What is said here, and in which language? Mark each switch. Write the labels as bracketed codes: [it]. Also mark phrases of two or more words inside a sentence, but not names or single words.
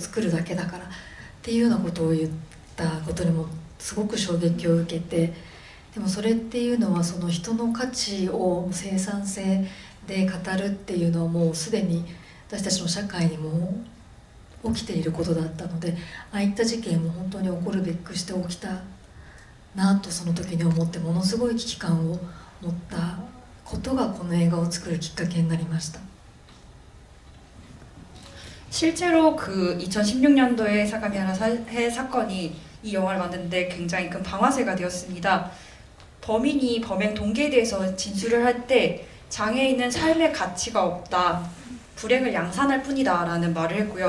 [ja] 作るだけだからっていうようなことを言ったことにもすごく衝撃を受けて、でもそれっていうのはその人の価値を生産性で語るっていうのはもうすでに私たちの社会にも起きていることだったので、ああいった事件も本当に起こるべくして起きたなとその時に思って、ものすごい危機感を持ったことがこの映画を作るきっかけになりました。 [ko] 실제로 그 2016년도에 사가미하라 살해 사건이 이 영화를 만드는데 굉장히 큰 방아쇠가 되었습니다. 범인이 범행 동기에 대해서 진술을 할 때 장애인은 삶의 가치가 없다, 불행을 양산할 뿐이다 라는 말을 했고요.